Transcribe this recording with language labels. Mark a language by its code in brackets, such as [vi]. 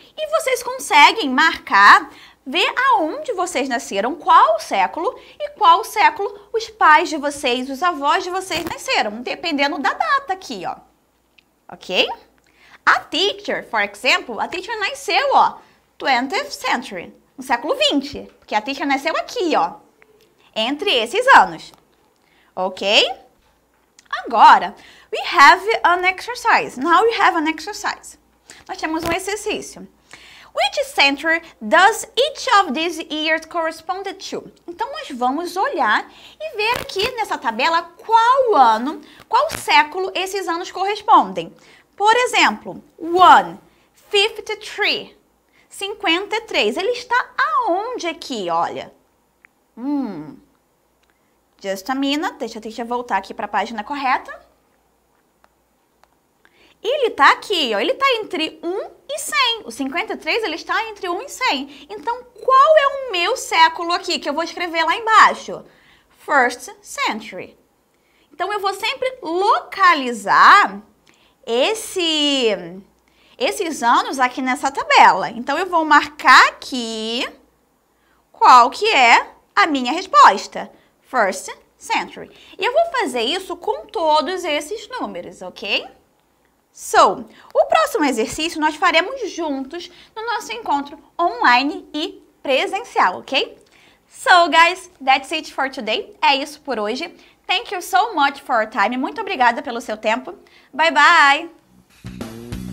[pt] E vocês conseguem marcar, ver aonde vocês nasceram, qual século e qual século os pais de vocês, os avós de vocês nasceram, dependendo da data aqui, ó. Ok? [en] A teacher, [pt] por exemplo, a teacher nasceu, ó, [en] 20th century, [pt] no século 20, porque a teacher nasceu aqui, ó, entre esses anos. Ok? Agora, [en] we have an exercise. Now we have an exercise. [pt] Nós temos um exercício. [en] Which century does each of these years correspond to? [pt] Então, nós vamos olhar e ver aqui nessa tabela qual ano, qual século esses anos correspondem. Por exemplo, 53, 53. Ele está aonde aqui, olha? [en] Just a minute, [pt] deixa eu voltar aqui para a página correta. Ele está aqui, ó, ele está entre 1 e 100. O 53, ele está entre 1 e 100. Então, qual é o meu século aqui, que eu vou escrever lá embaixo? [en] First century. [pt] Então, eu vou sempre localizar esses anos aqui nessa tabela. Então, eu vou marcar aqui qual que é a minha resposta. [en] First century. [pt] E eu vou fazer isso com todos esses números, ok? So, o próximo exercício nós faremos juntos no nosso encontro online e presencial, ok? [en] So, guys, that's it for today. [pt] É isso por hoje. [en] Thank you so much for your time. [pt] Muito obrigada pelo seu tempo. [en] Bye, bye!